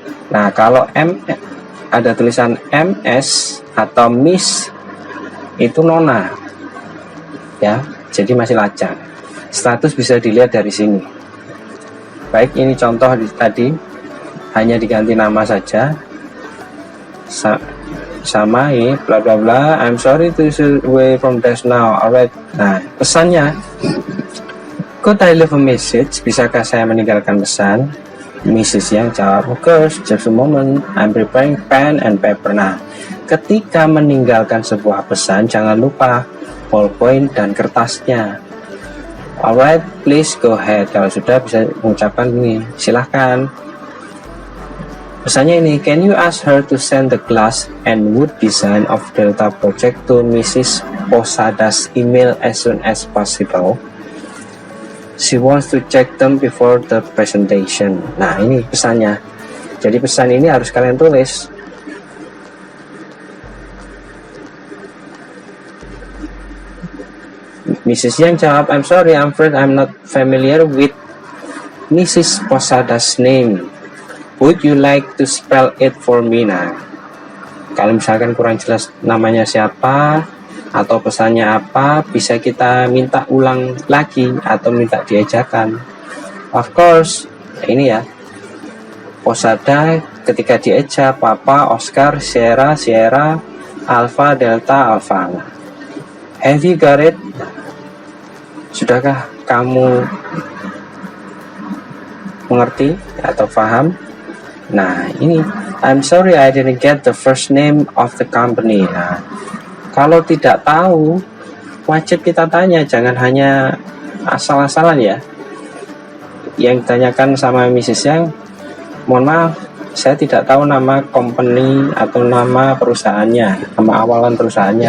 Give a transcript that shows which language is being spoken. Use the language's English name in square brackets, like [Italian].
[Indonesian] Nah, kalau ada tulisan MS atau Miss, itu nona, ya. Jadi masih lajang. Status bisa dilihat dari sini. Baik, ini contoh tadi hanya diganti nama saja. Sama ini bla bla bla. [English] I'm sorry to stay away from desk now. Alright. [Indonesian] Nah, pesannya, [English] could I leave a message? [Indonesian] Bisakah saya meninggalkan pesan? Mrs. Yang jawab, [English] of course, just a moment, I'm preparing pen and paper. [Indonesian] Nah, ketika meninggalkan sebuah pesan, jangan lupa ballpoint dan kertasnya. [English] Alright, please go ahead. [Indonesian] Kalau sudah bisa mengucapkan ini, silahkan. Pesannya ini, [English] can you ask her to send the glass and wood design of Delta project to Mrs. Posada's email as soon as possible? She wants to check them before the presentation. [Indonesian] Nah, ini pesannya. Jadi pesan ini harus kalian tulis. [English] Mrs. [Indonesian] Yang jawab, [English] I'm sorry, I'm afraid I'm not familiar with Mrs. Posada's name. Would you like to spell it for me? [Indonesian] Nah, kalau misalkan kurang jelas namanya siapa atau pesannya apa, bisa kita minta ulang lagi atau minta diajarkan. [English] Of course, [Indonesian] ini ya, [English] Posada [Indonesian] ketika dieja [English] Papa, Oscar, Sierra, Sierra, Alpha, Delta, Alpha. Have you got it? [Indonesian] Sudahkah kamu mengerti atau paham? Nah, ini, [English] I'm sorry I didn't get the first name of the company. [Indonesian] Nah, kalau tidak tahu, wajib kita tanya, jangan hanya asal-asalan ya. Yang ditanyakan sama Mrs. Yang, mohon maaf, saya tidak tahu nama company atau nama perusahaannya, nama awalan perusahaannya.